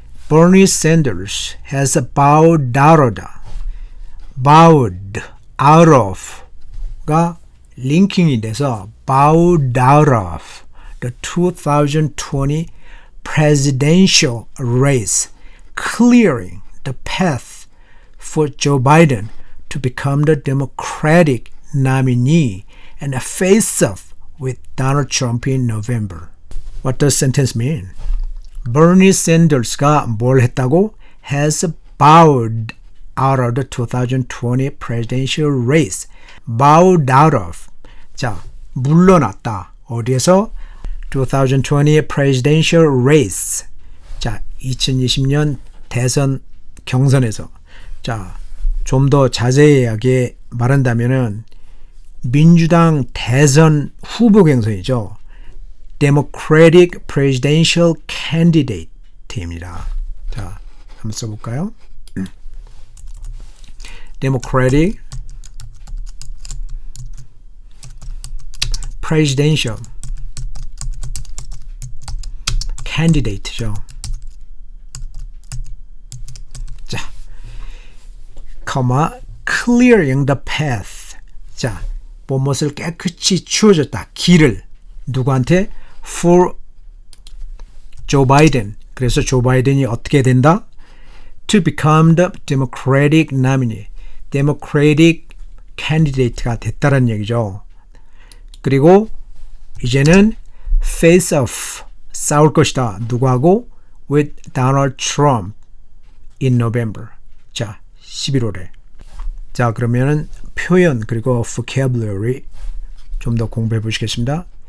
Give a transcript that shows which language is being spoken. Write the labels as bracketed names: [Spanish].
[English] Bernie Sanders has bowed out of the, bowed out of가 [Korean] 링킹이 돼서 [English] bowed out of the 2020 presidential race, clearing the path for Joe Biden to become the Democratic nominee and face off with Donald Trump in November. What does sentence mean? [Korean] Bernie Sanders가 뭘 했다고? [English] Has bowed out of the 2020 presidential race. [Korean] Bowed out of. 자, 물러났다. 어디에서? [English] 2020 presidential race. [Korean] 자, 2020년 대선 경선에서. 자, 좀 더 자세하게 말한다면은 민주당 대선 후보 경선이죠. [English] Democratic Presidential Candidate입니다. [Korean] 자, 한번 써볼까요? [English] Democratic Presidential Candidate죠. 자, clearing the path. [Korean] 자, 무엇을 깨끗이 치워줬다. 길을 누구한테? [English] For Joe Biden. [Korean] 그래서 조 바이든이 어떻게 된다? [English] To become the Democratic nominee. [Korean] Democratic candidate가 됐다는 얘기죠. 그리고 이제는 face off. 싸울 것이다. 누구하고? [English] With Donald Trump in November. [Korean] 자, 11월에. 자, 그러면은 표현 그리고 vocabulary 좀 더 공부해 보시겠습니다.